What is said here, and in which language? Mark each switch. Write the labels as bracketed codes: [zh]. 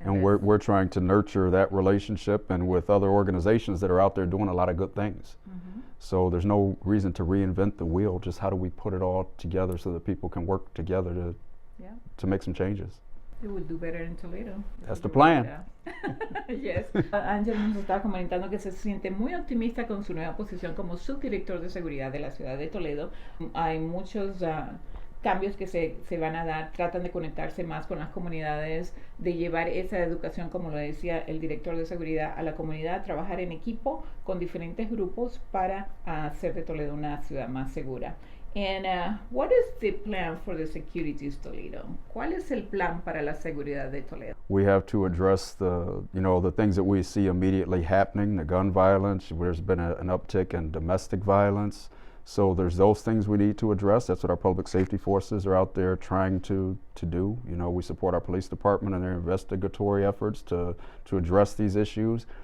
[en] And we're trying to nurture that relationship and with other organizations that are out there doing a lot of good things. So there's no reason to reinvent the wheel, just how do we put it all together so that people can work together to make some changes. It would do better in Toledo. That's the plan. Yes. [es] Ángel nos estaba comentando que se siente muy optimista con su nueva posición como subdirector de seguridad de la ciudad de Toledo. Hay muchos cambios que se van a dar, tratan de conectarse más con las comunidades, de llevar esa educación, como lo decía el director de seguridad, a la comunidad, trabajar en equipo con diferentes grupos para hacer de Toledo una ciudad más segura. [en] And what is the plan for the securities Toledo? [es] ¿Cuál es el plan para la seguridad de Toledo? [en] We have to address the things that we see immediately happening, the gun violence. There's been an uptick in domestic violence. So there's those things we need to address. That's what our public safety forces are out there trying to do. You know, we support our police department in their investigatory efforts to address these issues.